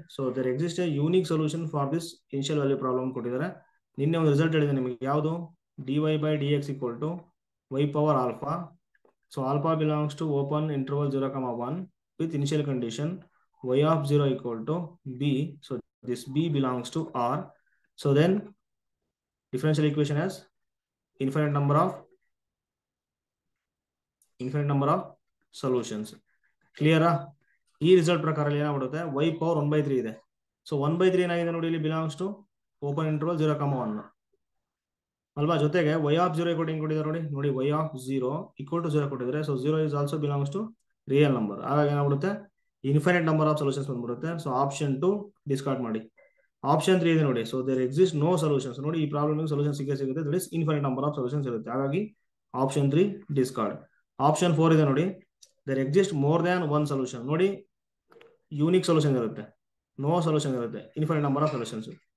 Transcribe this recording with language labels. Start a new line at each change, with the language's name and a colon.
English: So there exist a unique solution for this initial value problem ಕೊಟ್ಟಿದ್ದಾರೆ.
Kannada: ನಿನ್ನೆ ಒಂದು result ಹೇಳಿದೆ ನಿಮಗೆ. ಯಾವುದು?
English: dy by dx equal to y power alpha. So alpha belongs to open interval 0,1 with initial condition y of 0 equal to b. So this b belongs to R. So then differential equation has infinite number of solutions.
Kannada: Clear? ಈ result ಪ್ರಕಾರ ಏನಾಗ್ಬಿಡುತ್ತೆ? y power 1/3 ಇದೆ. So 1/3 ಏನಾಗಿದೆ ನೋಡಿ, ಇಲ್ಲಿ belongs to open interval 0,1 ಅಲ್ವಾ? ಜೊತೆಗೆ y of 0 equal ಕೊಟ್ಟಿದ್ದಾರೆ ನೋಡಿ, y of 0 ಈಕ್ವಲ್ ಟು 0 ಕೊಟ್ಟಿದ್ದಾರೆ.
English: So 0 is also belongs to real number.
Kannada: ಹಾಗಾಗಿ ಏನಾಗ್ಬಿಡುತ್ತೆ?
English: Infinite number of solutions ಬಂದ್ಬಿಡುತ್ತೆ.
Kannada: ಸೊ ಆಪ್ಷನ್ 2 ಡಿಸ್ಕಾರ್ಡ್ ಮಾಡಿ. ಆಪ್ಷನ್ 3 ಇದೆ ನೋಡಿ.
English: So there exist no solutions.
Kannada: ನೋಡಿ, ಈ ಪ್ರಾಬ್ಲಮ್ ಸೊಲ್ಯೂಷನ್ ಸಿಗುತ್ತೆ.
English: That is infinite number of solutions ಇರುತ್ತೆ. ಹಾಗಾಗಿ option 3 discard. Option 4 ಇದೆ ನೋಡಿ. There exist more than 1 solution.
Kannada: ನೋಡಿ, ಯೂನಿಕ್ ಸೊಲ್ಯೂಷನ್ ಇರುತ್ತೆ,
English: No solution ಇರುತ್ತೆ, infinite number of solutions.